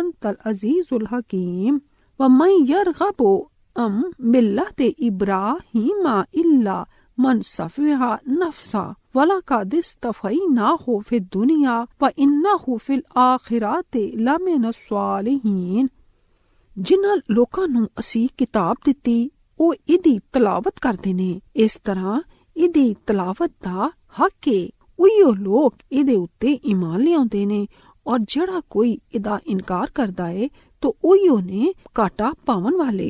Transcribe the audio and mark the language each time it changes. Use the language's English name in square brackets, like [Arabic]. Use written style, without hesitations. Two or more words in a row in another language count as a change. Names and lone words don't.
[Arabic] أَنْتَ الْعَزِيزُ الْحَكِيمُ وَمَنْ يَرْغَبُ عَنْ مِلَّةِ إِبْرَاهِيمَ إِلَّا مَنْ سَفِهَ نَفْسَهُ وَلَقَدِ اصْطَفَيْنَاهُ فِي الدُّنْيَا وَإِنَّهُ فِي الْآخِرَةِ لَمِنَ الصَّالِحِينَ [Punjabi] ਜਿਨ੍ਹਾਂ ਲੋਕਾਂ ਨੂੰ ਅਸੀਂ ਕਿਤਾਬ ਦਿੱਤੀ ਉਹ ਇਹਦੀ ਤਲਾਵਤ ਕਰਦੇ ਨੇ, ਇਸ ਤਰ੍ਹਾਂ ਇਹਦੀ ਤਲਾਵਤ ਦਾ ਹੱਕ ਏ। ਉਹੀਓ ਲੋਕ ਇਹਦੇ ਉੱਤੇ ਈਮਾਨ ਲਿਆਉਂਦੇ ਨੇ, ਔਰ ਜਿਹੜਾ ਕੋਈ ਇਹਦਾ ਇਨਕਾਰ ਕਰਦਾ ਏ ਤਾਂ ਉਹੀਓ ਨੇ ਘਾਟਾ ਪਾਵਨ ਵਾਲੇ।